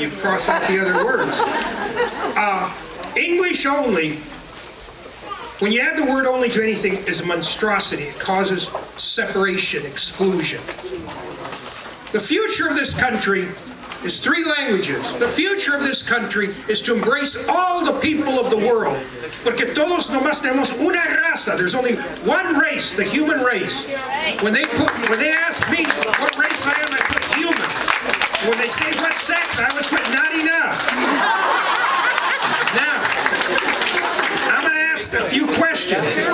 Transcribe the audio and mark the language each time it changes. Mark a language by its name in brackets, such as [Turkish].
[English] You cross out the other words. English only, when you add the word only to anything, is a monstrosity. It causes separation, exclusion. The future of this country is three languages. The future of this country is to embrace all the people of the world. [Spanish] Porque todos nomás tenemos una raza. [English] There's only one race, the human race. When they ask me what race I am, I put human. When they say what sex, I always put not enough. Now, I'm going to ask a few questions.